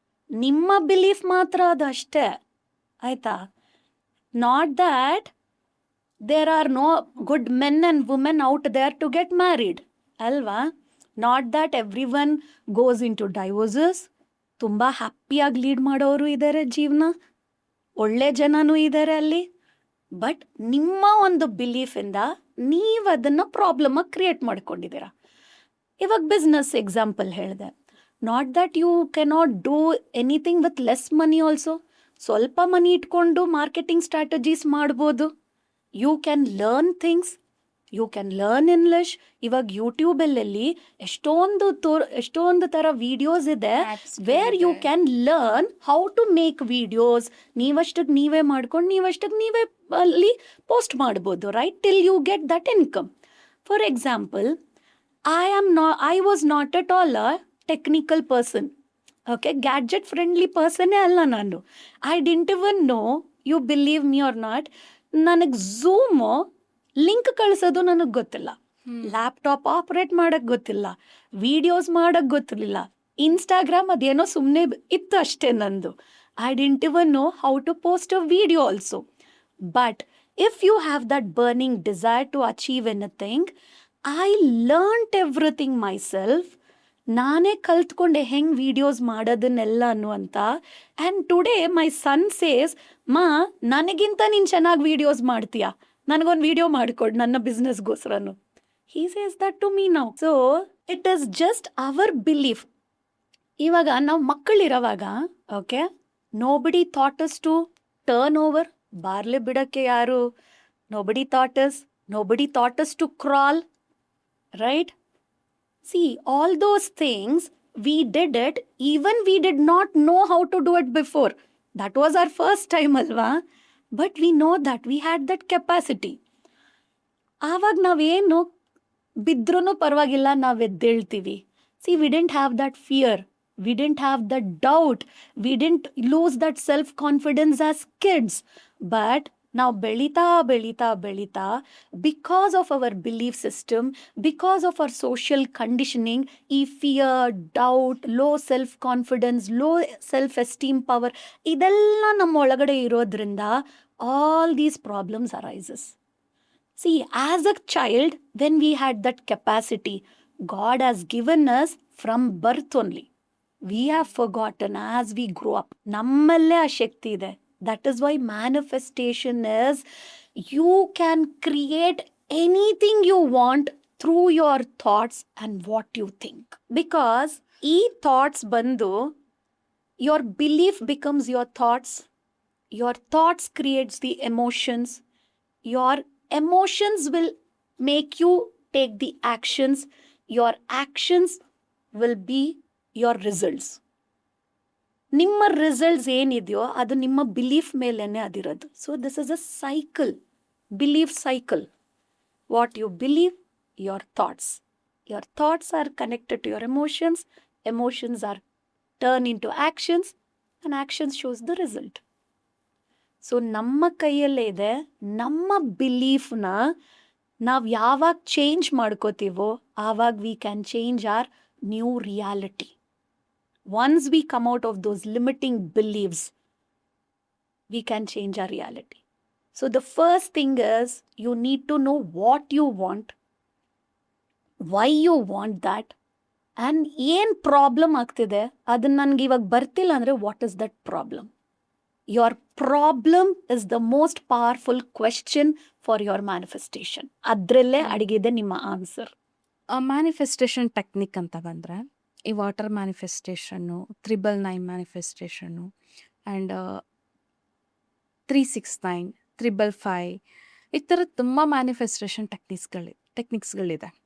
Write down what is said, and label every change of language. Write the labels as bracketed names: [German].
[Kannada] ನಿಮ್ಮ ಬಿಲೀಫ್ ಮಾತ್ರ ಅದು ಅಷ್ಟೇ, ಆಯ್ತಾ? [English] Not that there are no good men and women out there to get married, ಅಲ್ವಾ? Not that everyone goes into divorces. [Kannada] ತುಂಬ ಹ್ಯಾಪಿಯಾಗಿ ಲೀಡ್ ಮಾಡೋರು ಇದ್ದಾರೆ ಜೀವನ, ಒಳ್ಳೆ ಜನನೂ ಇದ್ದಾರೆ ಅಲ್ಲಿ. ಬಟ್ ನಿಮ್ಮ ಒಂದು ಬಿಲೀಫಿಂದ ನೀವು ಅದನ್ನು ಪ್ರಾಬ್ಲಮಾಗಿ ಕ್ರಿಯೇಟ್ ಮಾಡ್ಕೊಂಡಿದ್ದೀರಾ. ಇವಾಗ ಬಿಸ್ನೆಸ್ ಎಕ್ಸಾಂಪಲ್ ಹೇಳಿದೆ. [English] Not that you cannot do anything with less money also. [Kannada] ಸ್ವಲ್ಪ ಮನಿ ಇಟ್ಕೊಂಡು ಮಾರ್ಕೆಟಿಂಗ್ ಸ್ಟ್ರಾಟಜೀಸ್ ಮಾಡ್ಬೋದು. [English] You can learn things, you can learn English. [Kannada] ಇವಾಗ ಯೂಟ್ಯೂಬಲ್ಲಿ ಎಷ್ಟೊಂದು ಥರ ವಿಡಿಯೋಸ್ ಇದೆ [English] Where you can learn how to make videos. [Kannada] ನೀವಷ್ಟಕ್ಕೆ ನೀವೇ ಮಾಡ್ಕೊಂಡು ನೀವಷ್ಟಕ್ಕೆ ನೀವೇ ಅಲ್ಲಿ ಪೋಸ್ಟ್ ಮಾಡ್ಬೋದು, right? [English] Till you get that income. For example, I was not at all a technical person. Okay, gadget friendly person [Kannada] ಅಲ್ಲ ನಾನು. [English] I didn't even know, you believe me or not, [Kannada] ನನಗೆ zoom link ಕಳಿಸೋದು ನನಗೆ ಗೊತ್ತಿಲ್ಲ, laptop operate ಮಾಡೋಕ್ಕೆ ಗೊತ್ತಿಲ್ಲ, videos ಮಾಡೋಕ್ಕೆ ಗೊತ್ತಿರಲಿಲ್ಲ, ಇನ್ಸ್ಟಾಗ್ರಾಮ್ ಅದೇನೋ ಸುಮ್ಮನೆ ಇತ್ತು ಅಷ್ಟೇ ನಂದು. [English] I didn't even know how to post a video also. But if you have that burning desire to achieve anything, I learnt everything myself. [Kannada] ನಾನೇ ಕಲ್ತ್ಕೊಂಡೆ ಹೆಂಗೆ ವಿಡಿಯೋಸ್ ಮಾಡೋದನ್ನೆಲ್ಲನು ಅಂತ. [English] and today my son says, [Kannada] ಮಾ ನನಗಿಂತ ನೀನು ಚೆನ್ನಾಗಿ videos ಮಾಡ್ತೀಯಾ, ನನಗೊಂದು ವಿಡಿಯೋ ಮಾಡಿಕೊಡು ನನ್ನ ಬಿಸ್ನೆಸ್ಗೋಸ್ಕರನು. [English] He says that to me now. So it is just our belief. [Kannada] ಇವಾಗ ನಾವು ಮಕ್ಕಳಿರೋವಾಗ, [English] okay, nobody thought us to turn over, [Kannada] ಬಾರ್ಲೆ ಬಿಡೋಕ್ಕೆ ಯಾರು, [English] Nobody thought us to crawl, right? See, all those things, we did it, even we did not know how to do it before. That was our first time, alva? But we know that we had that capacity. [Kannada] ಆವಾಗ ನಾವೇನು ಬಿದ್ರೂ ಪರವಾಗಿಲ್ಲ, ನಾವು ಎದ್ದೇಳ್ತೀವಿ. [English] See, we didn't have that fear, we didn't have that doubt, we didn't lose that self confidence as kids. [Kannada] But ನಾವು ಬೆಳೀತಾ ಬೆಳೀತಾ ಬೆಳೀತಾ, [English] because of our belief system, because of our social conditioning, ಈ fear, doubt, low self confidence, low self esteem power, [Kannada] ಇದೆಲ್ಲ ನಮ್ಮ ಒಳಗಡೆ ಇರೋದ್ರಿಂದ [English] All these problems arises. See, as a child, when we had that capacity, God has given us from birth only. We have forgotten as we grow up. [Kannada] ನಮ್ಮಲ್ಲೇ ಆ ಶಕ್ತಿ ಇದೆ. [English] That is why manifestation is, you can create anything you want through your thoughts and what you think. Because [Kannada] ಈ thoughts ಬಂದು, [English] your belief becomes your thoughts creates the emotions, your emotions will make you take the actions, your actions will be your results. [Kannada] ನಿಮ್ಮ results ಏನಿದೆಯೋ ಅದು ನಿಮ್ಮ belief ಮೇಲೇನೆ ಅದಿರೋದು. [English] So this is a cycle, belief cycle. What you believe, your thoughts are connected to your emotions are turned into actions, and actions shows the result. [Kannada] So ನಮ್ಮ ಕೈಯಲ್ಲೇ ಇದೆ. ನಮ್ಮ ಬಿಲೀಫ್ನ ನಾವು ಯಾವಾಗ ಚೇಂಜ್ ಮಾಡ್ಕೋತೀವೋ ಆವಾಗ [English] We can change our new reality. Once we come out of those limiting believes, we can change our reality. So the first thing is, you need to know what you want, why you want that, and [Kannada] ಏನು problem ಆಗ್ತಿದೆ ಅದನ್ನು ನನಗೆ ಇವಾಗ ಬರ್ತಿಲ್ಲ ಅಂದರೆ [English] What is that problem. Your problem is the most powerful question for your manifestation. [Kannada] ಅದರಲ್ಲೇ ಅಡಗಿದೆ ನಿಮ್ಮ ಆನ್ಸರ್. ಮ್ಯಾನಿಫೆಸ್ಟೇಷನ್ ಟೆಕ್ನಿಕ್ ಅಂತ ಬಂದರೆ, ಈ ವಾಟರ್ ಮ್ಯಾನಿಫೆಸ್ಟೇಷನ್ನು, 999 ಮ್ಯಾನಿಫೆಸ್ಟೇಷನ್ನು, ಆ್ಯಂಡ್ 369, 555, ಈ ಥರ ತುಂಬ ಮ್ಯಾನಿಫೆಸ್ಟೇಷನ್ ಟೆಕ್ನಿಕ್ಸ್ಗಳಿದೆ.